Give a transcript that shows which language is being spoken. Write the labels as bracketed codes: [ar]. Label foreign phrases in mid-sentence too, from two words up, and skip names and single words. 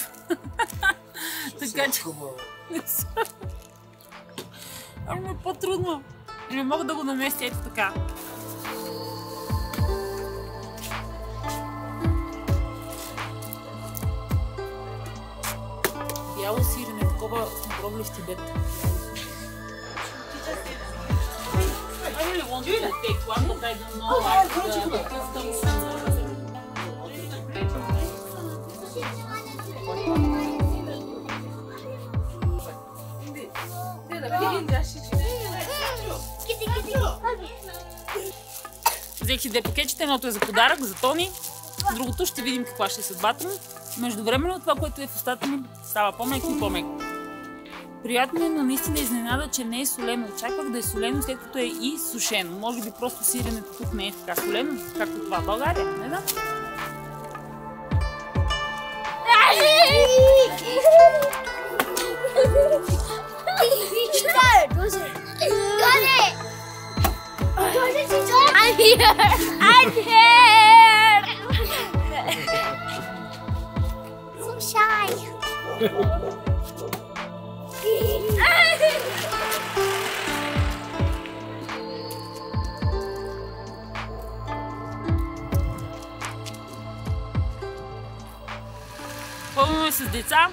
[bg] Така че... Ами е по-трудно. Не мога да го наместя ето така. Бяло сирене, такова сме пробвали в Тибет. [en] I really want to take one, but I don't know like the customs. [bg] Взех си две пакетчета, едното е за подарък, за Тони, другото ще видим каква ще е съдбата му. Междувременно това, което е в устата ми, става по-меко и по-меко. Приятно е, но наистина изненада, че не е солено. Очаквах да е солено, след като е и сушено. Може би просто сиренето тук не е така солено, както това в България. Не знам. [en] I'm here! So shy. [bg] Пълно е с деца.